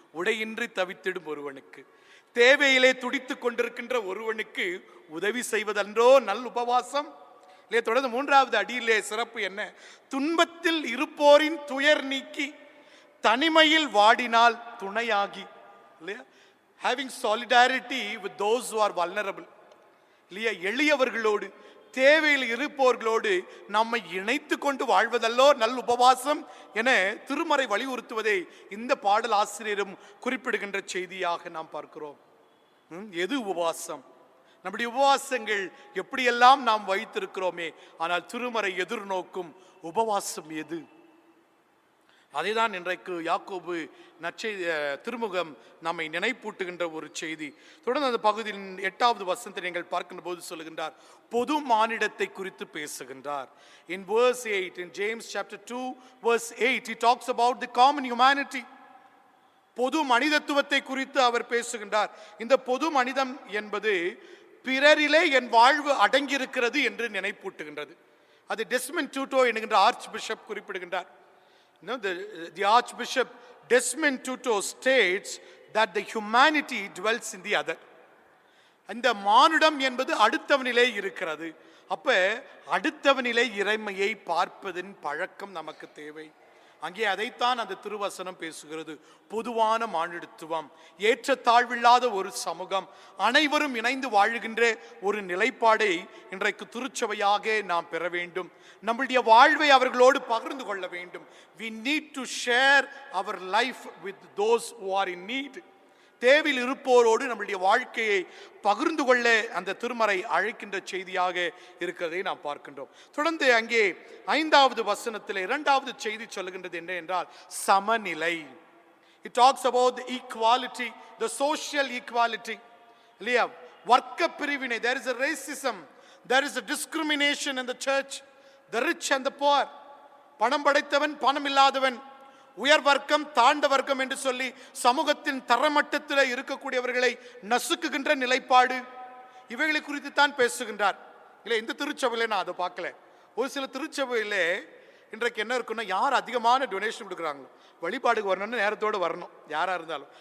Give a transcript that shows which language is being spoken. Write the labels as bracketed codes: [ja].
[ta] உடையின்றி தவித்திடும் ஒருவனுக்கு, தேவையிலே துடித்துக் கொண்டிருக்கின்ற ஒருவனுக்கு உதவி செய்வதன்றோ நல் உபவாசம் இல்லையா? தொடர்ந்து 3வது அடியிலே சிறப்பு என்ன? துன்பத்தில் இருப்போரின் துயர் நீக்கி, தனிமையில் வாடினால் துணையாகி இல்லையா? [en] having solidarity with those who are vulnerable [ta] இல்லையா? எளியவர்களோடு தேவையில் இருப்பவர்களோடு நம்மை இணைத்து கொண்டு வாழ்வதல்லோ நல் உபவாசம் என திருமறை வலியுறுத்துவதை இந்த பாடல் ஆசிரியரும் குறிப்பிடுகின்ற செய்தியாக நாம் பார்க்கிறோம். எது உபவாசம்? நம்முடைய உபவாசங்கள் எப்படியெல்லாம் நாம் வைத்திருக்கிறோமே, ஆனால் திருமறை எதிர்நோக்கும் உபவாசம் எது? அதைதான் இன்றைக்கு யாக்கோபு நற்செய்தி திருமுகம் நம்மை நினைப்பூட்டுகின்ற ஒரு செய்தி. தொடர்ந்து அந்த பகுதியின் 8வது வசனத்தை நீங்கள் பார்க்கின்ற போது சொல்லுகின்றார், பொது மானிடத்தை குறித்து பேசுகின்றார். [en] In verse 8, in James chapter 2 verse 8, he talks about the common humanity. [ta] பொது மனிதத்துவத்தை குறித்து அவர் பேசுகின்றார். இந்த பொது மனிதம் என்பது பிறரிலே என் வாழ்வு அடங்கியிருக்கிறது என்று நினைப்பூட்டுகின்றது. அது டெஸ்மண்ட் டூட்டோ என்கின்ற ஆர்ச் பிஷப் குறிப்பிடுகின்றார். [en] No, the Archbishop Desmond Tutu states that the humanity dwells in the other. [ta] அந்த மானுடம் என்பது அடுத்தவனிலே இருக்கிறது. அப்ப அடுத்தவனிலே இறைமையை பார்ப்பதின் பழக்கம் நமக்கு தேவை. அங்கே அதைத்தான் அந்த திருவசனம் பேசுகிறது. பொதுவான மானிடத்துவம், ஏற்றத்தாழ்வில்லாத ஒரு சமூகம், அனைவரும் இணைந்து வாழுகின்ற ஒரு நிலைப்பாடை இன்றைக்கு திருச்சபையாக நாம் பெற வேண்டும். நம்முடைய வாழ்வை அவர்களோடு பகிர்ந்து கொள்ள வேண்டும். [en] We need to share our life with those who are in need. [ta] தேவையில் இருப்போரோடு நம்முடைய வாழ்க்கையை பகிர்ந்து கொள்ள அந்த திருமறை அழைக்கின்ற செய்தியாக இருக்கிறதை நாம் பார்க்கின்றோம். தொடர்ந்து அங்கே 5வது வசனத்தில் 2வது செய்தி சொல்லுகின்றது என்ன என்றால் சமநிலை. [en] It talks about the equality, the social equality. [ta] இல்லையா? வர்க்க பிரிவினை. [en] There is a racism, there is a discrimination in the church, the rich and the poor. [ta] பணம் படைத்தவன் பணம் இல்லாதவன், உயர் வர்க்கம் தாழ்ந்த வர்க்கம் என்று சொல்லி சமூகத்தின் தரமட்டத்தில் இருக்கக்கூடியவர்களை நசுக்குகின்ற நிலைப்பாடு, இவைகளை குறித்து தான் பேசுகின்றார். இல்லை, இந்த திருச்சபையில நான் அதை பார்க்கல. ஒரு சில திருச்சபையிலே இன்றைக்கு என்ன இருக்குன்னா, யார் அதிகமான டொனேஷன் கொடுக்குறாங்களோ வழிபாடுக்கு வரணும்னு நேரத்தோடு வரணும் யாராக இருந்தாலும்.